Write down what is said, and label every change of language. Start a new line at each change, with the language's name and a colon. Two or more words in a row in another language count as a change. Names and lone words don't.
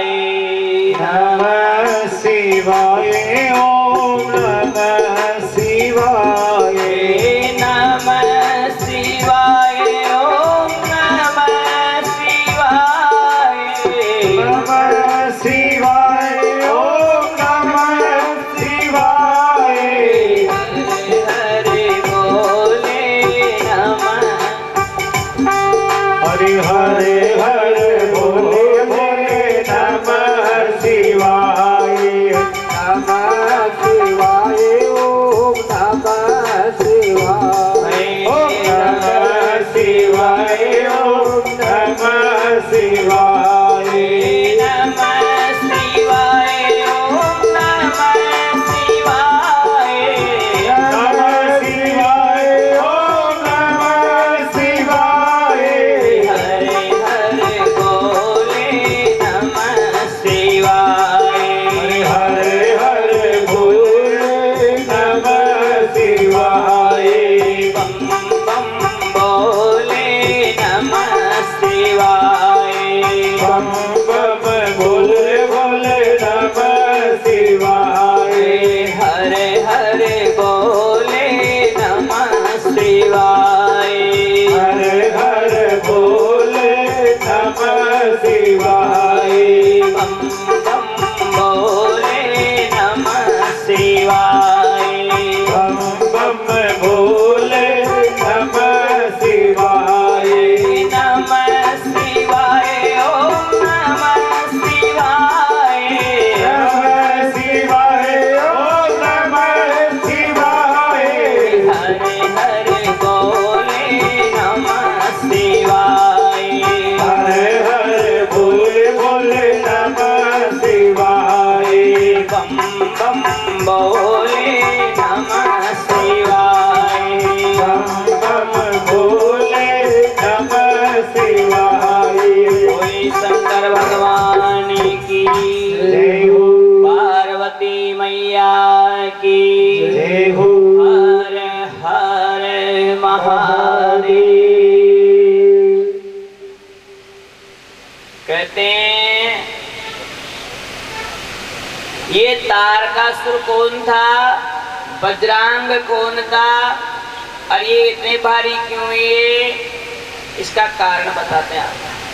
Sanskrit: नमः शिवाय ओम नमः शिवाय नमः शिवाय ओम नमः शिवाय नमः शिवाय ओम नमः शिवाय हरे बोले नमः हरे हरे हरे बोले बोले नमः शिवाय नमः शिवाय ओम नमः शिवाय ओम नमः शिवाय ओम नमः शिवाय नमः शिवाय ओम नमः शिवाय नमः शिवाय ओम नमः शिवाय हरे हरे बोले नमः शिवाय हरे हरे बोले नमः शिवाय बम बम बोले नमः शिवाय बम बम बोले बोले नमः शिवाय हरे हरे बोले नमः शिवाय हरे हरे बोले नमः शिवाय बम बम बोले नमः शिवाय बम बम बोले नमः शिवाय नमः शिवाय ओम नमः शिवाय नमः शिवाय ओम नमः शिवाय हरे हरे बोले नमः शिवाय हरे हरे बोले बोले नमः शिवाय बम बम बोले नमः शिवाय बम बम बोले नमः शिवाय
Hindi: बोले शंकर भगवान की जय हो पार्वती मैया की जय हो हर हर महादेव। कहते हैं ये तारकासुर कौन था, बजरंग कौन था और ये इतने भारी क्यों, ये इसका कारण बताते हैं आप।